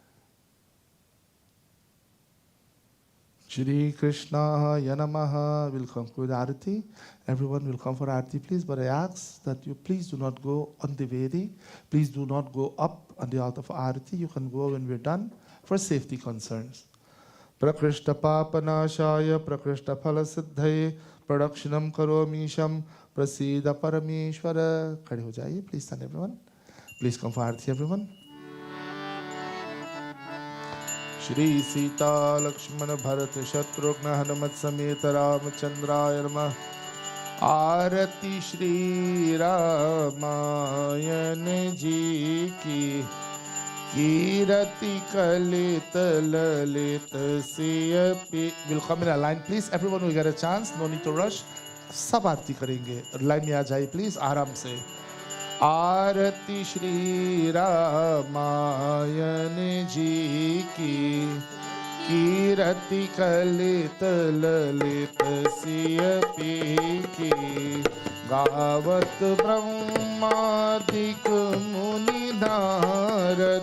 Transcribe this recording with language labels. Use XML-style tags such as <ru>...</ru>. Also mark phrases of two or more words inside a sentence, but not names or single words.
<en>Shri Krishna Yanamaha will conclude Arati. Everyone will come for Arati, please. But I ask that you please do not go on the Vedi. Please do not go up on the altar for Arati. You can go when we're done for safety concerns.</en> <sa>प्रकृष्ट पापनाशाय प्रकृष्ट फलसिद्धये प्रदक्षिणं करोमीशं प्रसीद परमेश्वर.</sa> <hi>खड़े हो जाइए.</hi> <en>Please stand everyone. Please come for Arati everyone.</en> <sa>श्री सीता लक्ष्मण भरत शत्रुघ्न हनुमत् समेत रामचन्द्राय नमः.</sa> <hi>आरती श्री रामायण जी की कीरति कलित ललित सियपी.</hi> <en>Will come in a line please. Everyone will get a chance. No need to rush.</en> <hi>सब आरती करेंगे. लाइन में आ जाइए please. आराम से. आरती श्री रामायण जी की कीरति कलित ललित सियपी की गावत ब्रह्मादिक मुनि नारद</hi>